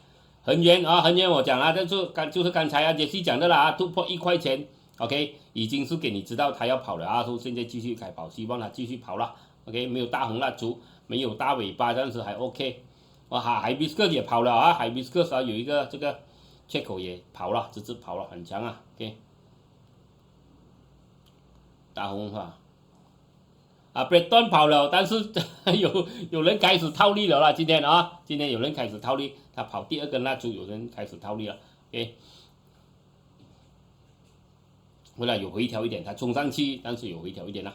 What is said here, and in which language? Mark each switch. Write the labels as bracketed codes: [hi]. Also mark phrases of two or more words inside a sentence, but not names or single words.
[zh] 恆源我講了，就是剛才傑西講的啦，突破1塊錢 ，OK， 已經是給你知道它要跑了啊，說現在繼續開跑，希望它繼續跑了 ，OK， 沒有大紅蠟燭，沒有大尾巴，但是還 OK。海比斯克也跑了啊，海比斯克有一個這個缺口也跑了，直跑了，很強啊 ，OK。大紅Breton 跑了，但是有人開始套利了啦，今天有人開始套利，他跑第二根蠟燭，有人開始套利了 ，OK。後來有回調一點，他衝上去，但是有回調一點啦。